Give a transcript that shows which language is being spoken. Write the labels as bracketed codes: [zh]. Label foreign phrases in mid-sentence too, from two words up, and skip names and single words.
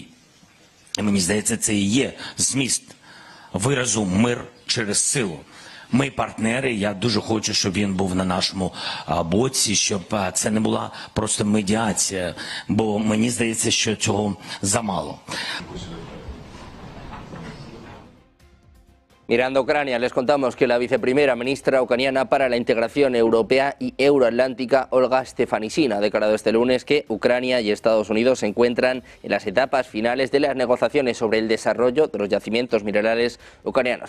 [uk] І мені здається, це і є зміст виразу «мир через силу». Ми партнери, я дуже хочу, щоб він був на нашому боці, щоб це не була просто медіація, бо мені здається, що цього замало. [es] Mirando a Ucrania, les contamos que la viceprimera ministra ucraniana para la integración europea y euroatlántica, Olga Stefanishyna, ha declarado este lunes que Ucrania y Estados Unidos se encuentran en las etapas finales de las negociaciones sobre el desarrollo de los yacimientos minerales ucranianos.